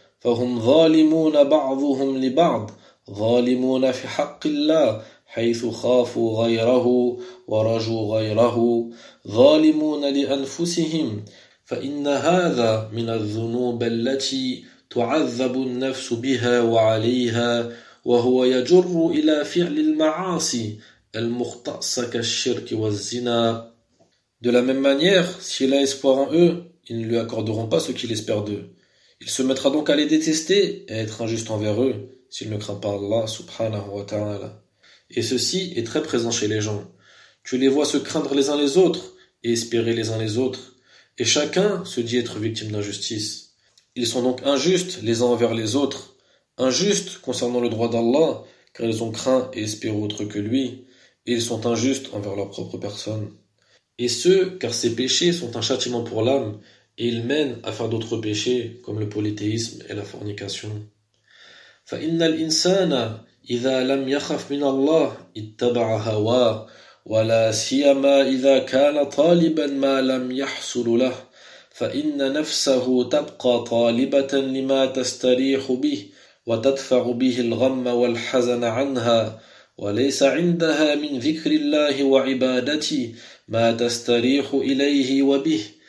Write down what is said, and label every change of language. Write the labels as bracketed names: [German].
[Arabic] فهم ظالمون بعضهم لبعض ظالمون في حق الله حيث خافوا غيره ورجوا غيره ظالمون لأنفسهم فإن هذا من الذنوب التي تعذب النفس بها وعليها وهو يجر إلى فعل المعاصي المختصة كالشرك والزنا. [French] De la même manière, s'il a espoir en eux, ils ne lui accorderont pas ce qu'il espère d'eux. Il se mettra donc à les détester et à être injuste envers eux, s'il ne craint pas Allah subhanahu wa ta'ala. Et ceci est très présent chez les gens. Tu les vois se craindre les uns les autres et espérer les uns les autres. Et chacun se dit être victime d'injustice. Ils sont donc injustes les uns envers les autres. Injustes concernant le droit d'Allah, car ils ont craint et espéré autre que lui, et ils sont injustes envers leur propre personne. Et ce, car ces péchés sont un châtiment pour l'âme, et il mène à faire d'autres péchés comme le polythéisme et la fornication. [Arabic] فإن الإنسان إذا لم يخف من الله اتبع هواه ولا سيما إذا كان طالبا ما لم يحصل له فإن نفسه تبقى طالبة لما تستريح به وتدفع به الغم والحزن عنها وليس عندها من ذكر الله وعبادته ما تستريح إليه وبه